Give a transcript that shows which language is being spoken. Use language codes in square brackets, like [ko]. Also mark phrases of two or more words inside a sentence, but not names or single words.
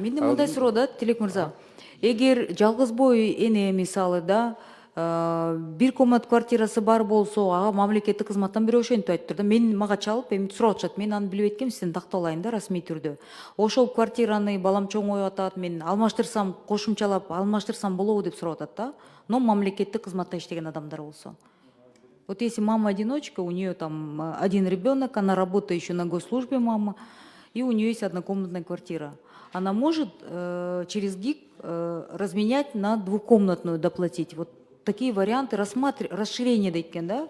[ky] Менде мындай суроо да, Тилек мырза. Эгер жалгыз бой эне мисалы да, бир комнат квартирасы бар болсо, ага мамлекеттик кызматтан бирөө ошентип айтыптыр да. Мага чалып, эми сурап атышат. Мен аны билбей эткем, сизден такталайын да расмий түрдө. Ошол квартираны балам чоңоюп атат, мен алмаштырсам, кошумчалап алмаштырсам болобу деп сурап атат да. Но мамлекеттик кызматта иштеген адамдар болсо. [ru] Вот если мама-одиночка, у нее там один ребенок, она работает еще на госслужбе мама, и у нее есть однокомнатная квартира. Она может через ГИК разменять на двухкомнатную доплатить. Вот такие варианты расширение дайкен, да?